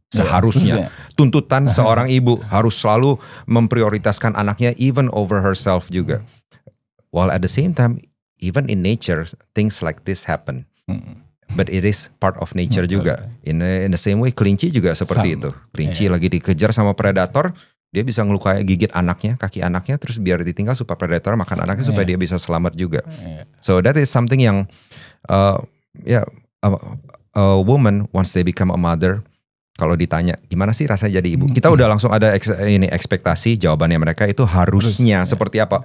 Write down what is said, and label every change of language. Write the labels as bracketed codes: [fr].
[id] Seharusnya tuntutan seorang ibu harus selalu memprioritaskan anaknya [en] even over herself [id] juga. [en] While at the same time, even in nature things like this happen. But it is part of nature [id] juga. [en] In the same way, [id] kelinci juga seperti itu. Kelinci lagi dikejar sama predator, dia bisa ngelukai gigit anaknya, kaki anaknya, terus biar ditinggal supaya predator makan anaknya supaya dia bisa selamat juga. [en] So that is something [id] yang [en] a woman once they become a mother, [id] kalau ditanya gimana sih rasanya jadi ibu, kita udah langsung ada ekspektasi jawabannya mereka itu harusnya seperti apa.